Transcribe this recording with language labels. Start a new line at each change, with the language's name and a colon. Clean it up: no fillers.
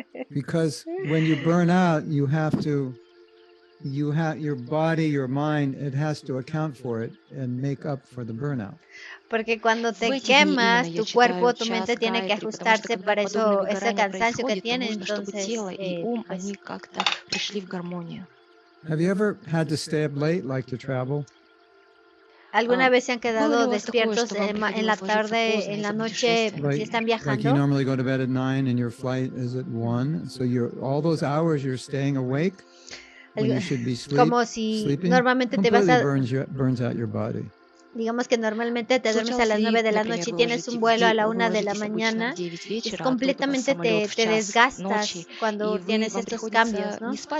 English: Because when you burn out, your body, your mind, it has to account for it and make up for the burnout.
Spanish: Porque cuando te quemas, tu cuerpo, tu mente tiene que ajustarse para eso, ese cansancio que tiene, entonces
English: Have you ever had to stay up late, like to travel?
Spanish: ¿Alguna vez se han quedado despiertos en la tarde, en la noche, si están viajando?
English: Like you normally go to bed at 9 and your flight is at 1, so all those hours you're staying awake when you should be
Spanish: como si
English: sleeping,
Spanish: normalmente te vas a
English: burns out your body.
Spanish: Digamos que normalmente te duermes a las 9 de la noche y tienes un vuelo a la 1 de la mañana, es completamente te desgastas cuando tienes estos cambios, ¿no?